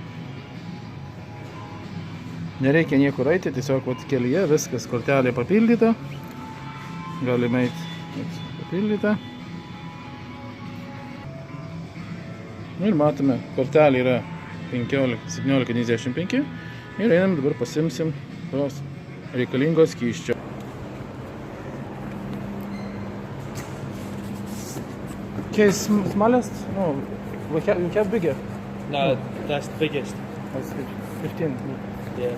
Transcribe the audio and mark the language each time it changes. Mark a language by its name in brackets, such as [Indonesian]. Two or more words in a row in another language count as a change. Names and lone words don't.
[Lithuanian] Nereikia niekur eiti, tiesiog kelyje viskas kortelė papildyta. Galime eiti papildyta. Ir matome, kortelė yra 17,95 ir einam dabar pasimsim tos reikalingos skysčio. [English] Okay, smallest? No, we have bigger. No, that's the biggest. That's 15. Yeah.